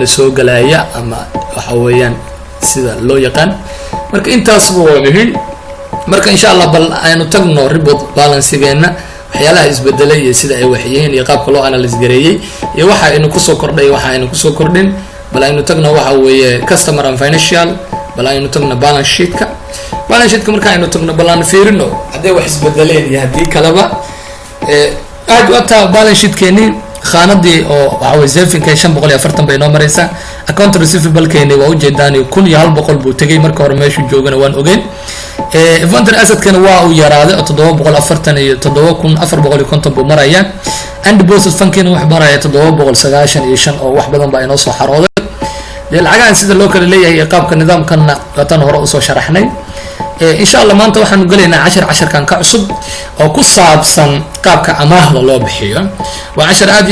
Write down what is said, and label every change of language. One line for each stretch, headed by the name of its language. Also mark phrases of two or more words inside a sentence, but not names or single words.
Somali: soo galaya ama waxa weeyaan sida loo yaqaan marka intaas waa muhiim marka
Arabic: إن شاء الله
Somali: bal aynu tagno
English: report balance-
Somali: geena waxyaalaha isbedelay iyo sida ay waxyeen iyo qaabka loo analyze gareeyay iyo waxa aynu ku soo kordhay waxa aynu ku soo kordhin bal aynu tagno waxa weeye
English: customer and financial
Somali: bal aynu tagno
English: balance sheet-
Somali: ka marka aynu tagno bal aan fiirino haddii wax isbedeleen iyo haddii kalaba aad wata
English: balance sheet-
Somali: keeni khaanadii oo waxa weeye saving-ka 540 bay noo maraysaa
English: account receivable-
Somali: keeni waa u jeedaan 1100 buu tagay marka hore meeshu joogana waan ogeyn
English: inventory asset-
Somali: kana waa uu yaraaday 747,450 buu maraya and
English: deposit fund-
Somali: keena wax maraya 795 oo wax badan baa inoo soo xarooday lacagahan sida loo kala leeyahay qaabka nidaamkana tan hore u soo sharaxnay
Arabic: إن شاء الله
Somali: maanta waxaanu galeynaa casharkan ka cusub oo ku saabsan qaabka amaahda loo bixiyo waa cashar aad